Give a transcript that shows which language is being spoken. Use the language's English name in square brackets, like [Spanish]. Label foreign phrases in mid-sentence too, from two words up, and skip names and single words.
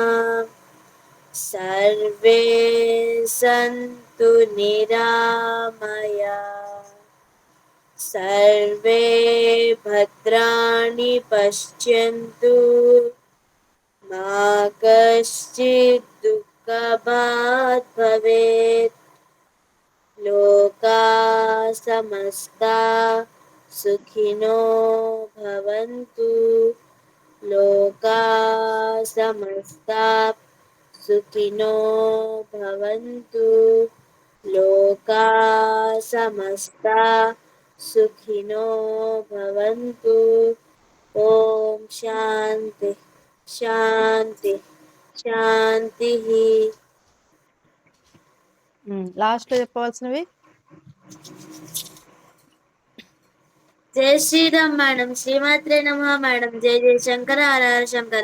[Sanskrit] సర్వే సంతు నిరామయాః, సర్వే భద్రాణి పశ్యంతు, మా కశ్చిద్ దుఃఖభాగ్ భవేత్, లోకా సమస్తా సుఖినో భవంతు, లోకా సమస్తా సుఖినో భవంతు, లోకా సమస్తా సుఖినో భవంతు. ఓం శాంతి శాంతి శాంతి. [Telugu] లాస్ట్లో చెప్పవలసినవి. జై శ్రీరామ్ మేడం. [Sanskrit] శ్రీమాత్రే నమః [Telugu] మేడం. జై జై శంకర, హర హర శంకర్.